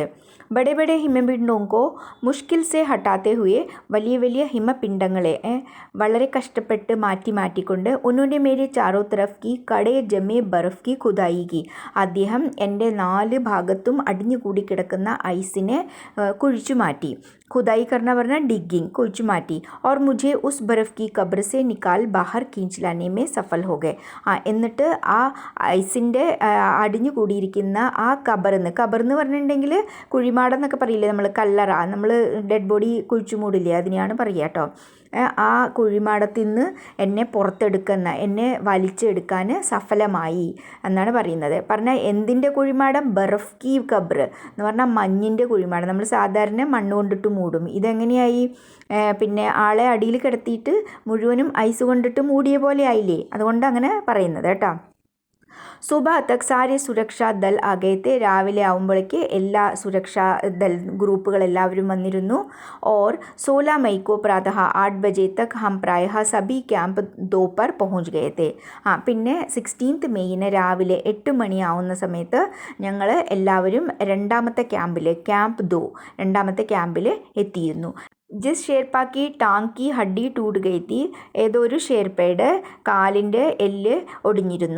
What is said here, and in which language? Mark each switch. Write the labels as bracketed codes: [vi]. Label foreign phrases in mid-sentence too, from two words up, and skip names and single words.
[hi] बड़े बड़े हिमपिंडों को मुश्किल से हटाते हुए, [ml] വലിയ ഹിമപിണ്ഡങ്ങളെ വളരെ കഷ്ടപ്പെട്ട് മാറ്റിക്കൊണ്ട് [hi] उन्होंने मेरे चारों तरफ़ की कड़ी जमी बर्फ़ की खुदाई की, [ml] അദ്ദേഹം എൻ്റെ 4 ഭാഗത്തും അടിഞ്ഞുകൂടി കിടക്കുന്ന ഐസിനെ കുഴിച്ചു മാറ്റി. [hi] खुदाई करना वरना डिगिंग, कुछ माटी, और मुझे उस बर्फ़ की कब्र से निकाल बाहर खींच लाने में सफल हो गए. [ml] എന്നിട്ട് ആ ഐസിൻ്റെ അടിഞ്ഞു കൂടിയിരിക്കുന്ന ആ കബർന്ന് പറഞ്ഞിട്ടുണ്ടെങ്കിൽ കുഴിമാടെന്നൊക്കെ പറയില്ലേ നമ്മൾ, കല്ലറ, നമ്മൾ [en] dead body [ml] കുഴിച്ചു മൂടില്ലേ, അതിനെയാണ് പറയുക കേട്ടോ. ആ കുഴിമാടത്തിൽ നിന്ന് എന്നെ വലിച്ചെടുക്കാൻ സഫലമായി എന്നാണ് പറയുന്നത്. പറഞ്ഞാൽ എന്തിൻ്റെ കുഴിമാടം? [hi] बर्फ़ की क़ब्र [ml] എന്ന് പറഞ്ഞാൽ മഞ്ഞിൻ്റെ കുഴിമാടം. നമ്മൾ സാധാരണ മണ്ണ് കൊണ്ടിട്ട് മൂടും, ഇതെങ്ങനെയായി? പിന്നെ ആളെ അടിയിൽ കിടത്തിയിട്ട് മുഴുവനും ഐസ് കൊണ്ടിട്ട് മൂടിയ പോലെ ആയില്ലേ, അതുകൊണ്ട് അങ്ങനെ പറയുന്നത് കേട്ടോ. [hi] सुबह तक सारे सुरक्षा दल आ गए थे, [ml] രാവിലെ ആവുമ്പോഴേക്ക് എല്ലാ സുരക്ഷാ ദൽ ഗ്രൂപ്പുകളെല്ലാവരും വന്നിരുന്നു. [hi] ഓർ 16 मई को प्रातः 8 बजे तक हम प्रायः सभी ക്യാമ്പ് 2 पर पहुँच गए थे. [ml] പിന്നെ 16th മെയ്യിന് രാവിലെ 8 മണിയാവുന്ന സമയത്ത് ഞങ്ങൾ എല്ലാവരും രണ്ടാമത്തെ ക്യാമ്പ് 2 രണ്ടാമത്തെ ക്യാമ്പിൽ എത്തിയിരുന്നു. [hi] जिस शेरपा की टांग की हड्डी टूट गई थी, [ml] ഏതോ ഒരു ഷേർപ്പയുടെ കാലിൻ്റെ എല്ല് ഒടിഞ്ഞിരുന്നു.